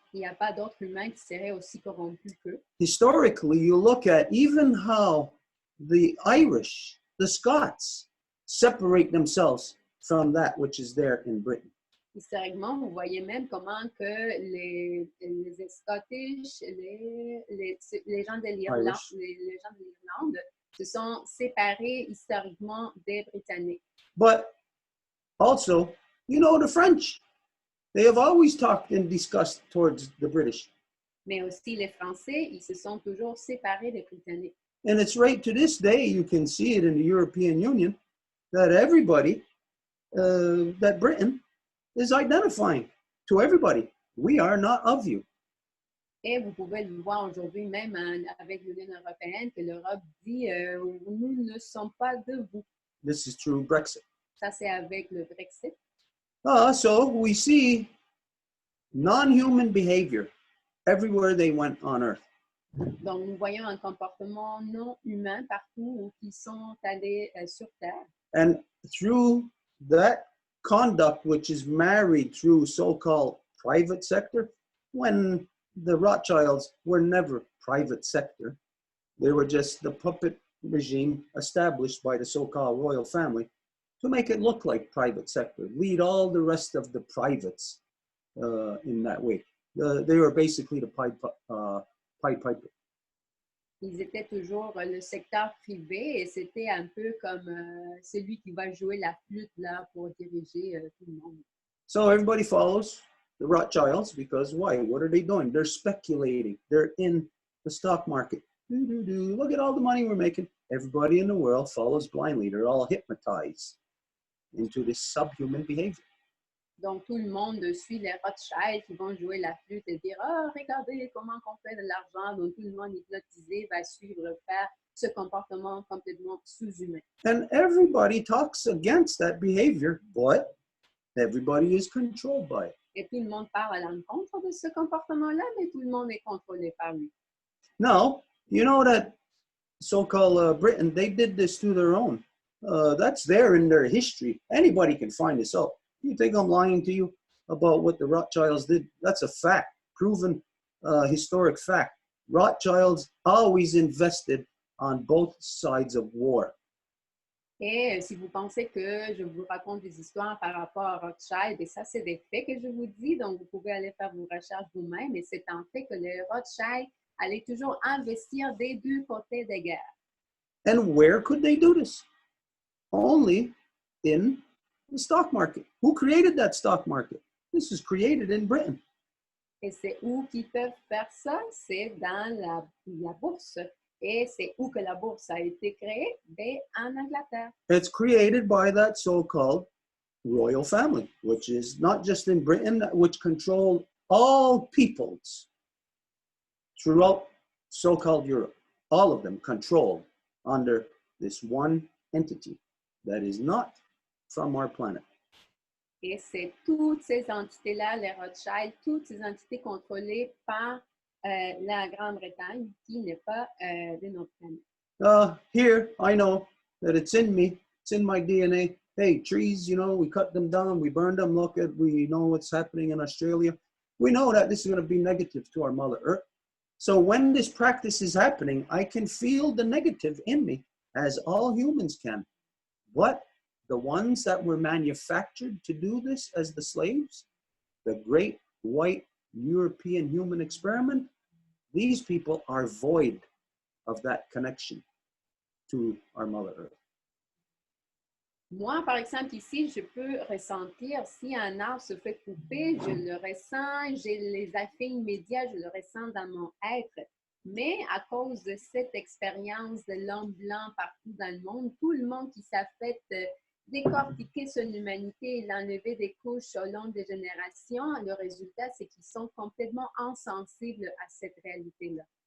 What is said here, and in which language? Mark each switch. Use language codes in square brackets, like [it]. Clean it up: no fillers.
[fr] Il n'y a pas d'autres humains qui seraient aussi corrompus qu'eux. [en] Historically, you look at even how the Irish, the Scots, separate themselves from that which is there in Britain. [fr] Historiquement, vous voyez même comment que les Scottish, les gens de l'Irlande, [en] Irish. [fr] les gens de l'Irlande se sont séparés historiquement des Britanniques. [en] But also, you know, the French, they have always talked and discussed towards the British. [fr] Mais aussi, les Français, ils se sont toujours séparés des Britanniques. [en] And it's right to this day, you can see it in the European Union, that everybody, that Britain is identifying to everybody, we are not of you. [fr] Et vous pouvez le voir aujourd'hui, même avec l'Union européenne, que l'Europe dit nous ne sommes pas de vous. [en] This is through Brexit. [fr] Ça, c'est avec le Brexit. [en] So we see non-human behavior everywhere they went on earth. [fr] Donc, nous voyons un comportement non humain partout où ils sont allés sur Terre. [en] And through that conduct, which is married through so-called private sector, when the Rothschilds were never private sector, they were just the puppet regime established by the so-called royal family to make it look like private sector, lead all the rest of the privates in that way. They were basically the Pied Piper. [fr] Ils étaient toujours le secteur privé et c'était un peu comme celui qui va jouer la flûte là pour diriger tout le monde. [en] So everybody follows the Rothschilds because why? What are they doing? They're speculating. They're in the stock market. Look at all the money we're making. Everybody in the world follows blindly. They're all hypnotized into this subhuman behavior. [fr] Donc, tout le monde suit les Rothschild qui vont jouer la flûte et dire « Ah, regardez comment on fait de l'argent. » Donc, tout le monde hypnotisé va suivre, faire ce comportement complètement sous-humain. [en] And everybody talks against that behavior, but everybody is controlled by it. [fr] Et tout le monde part à l'encontre de ce comportement-là, mais tout le monde est contrôlé par lui. [en] Now, you know that so-called Britain, they did this to their own. That's there in their history. Anybody can find this out. You think I'm lying to you about what the Rothschilds did? That's a fact, proven historic fact. Rothschilds always invested on both sides of war. [fr] Et si vous pensez que je vous raconte des histoires par rapport à Rothschild, et ça, c'est des faits que je vous dis, donc vous pouvez aller faire vos recherches vous-même, et c'est en fait que les Rothschild allaient toujours investir des deux côtés des guerres. [en] And where could they do this? Only in the stock market. Who created that stock market? This is created in Britain. [fr] Et c'est où qu'ils peuvent faire ça? C'est dans la bourse. Et c'est où que la bourse a été créée? Ben, en Angleterre. [en] It's created by that so-called royal family, which is not just in Britain, which controlled all peoples throughout so-called Europe. All of them controlled under this one entity that is not from our planet. [fr] Et c'est toutes ces entités-là, les Rothschild, toutes ces entités contrôlées par la Grande-Bretagne, qui n'est pas de notre planète. [en] Here, I know that it's in me, it's in my DNA. Hey, trees, you know, we cut them down, we burn them. Look at, we know what's happening in Australia. We know that this is going to be negative to our Mother Earth. So when this practice is happening, I can feel the negative in me, as all humans can. But the ones that were manufactured to do this as the slaves, the great white European human experiment, these people are void of that connection to our Mother Earth. [fr] Moi, par exemple, ici, je peux ressentir si un arbre se fait couper, je le ressens, j'ai les effets immédiats, je le ressens dans mon être. Mais à cause de cette expérience de l'homme blanc partout dans le monde qui s'est fait décortiquer son humanité et l'enlever des couches au long des générations, le résultat, c'est qu'ils sont complètement insensibles à cette réalité-là.